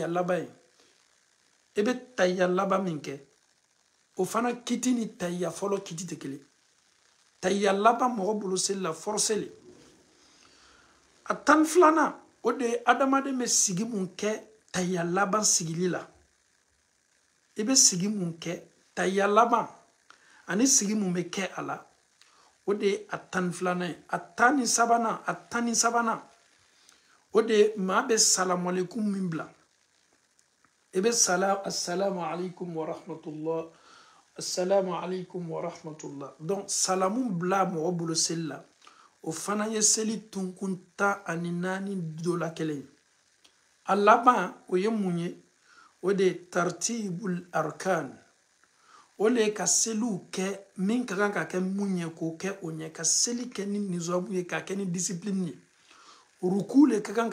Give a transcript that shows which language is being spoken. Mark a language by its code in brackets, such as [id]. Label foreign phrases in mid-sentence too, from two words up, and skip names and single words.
[bm] laban ye i bɛ tayya laban min kɛ o fana kiti ni tayya fɔlɔ kiti tɛ kelen tayya laban mɔgɔ bolo seli la forcéli a tan filanan o de ye adamaden bɛ sigi mun kɛ tayya laban sigili la i bɛ sigi mun kɛ tayya laban ani sigi mun bɛ kɛ a la o de ye a tan filanan ye a tan ni sabanan o de ye maa bɛ [ar] سلام عليكم [bm] min bila i bɛ [ar] السلام عليكم ورحمة الله السلام عليكم ورحمة الله [bm] donc salamu bila mɔgɔ bolo seli la o fana ye seli tunkun 14 dɔ la kelen ye a laban o ye mun ye o de ye [ar] ترتيب الأركان [bm] o le ye ka seliw kɛ min ka kan ka kɛ mun ye k'o kɛ o ɲɛ ka seli kɛ ni nizamu ye k'a kɛ ni discipline ye ruku le ka kan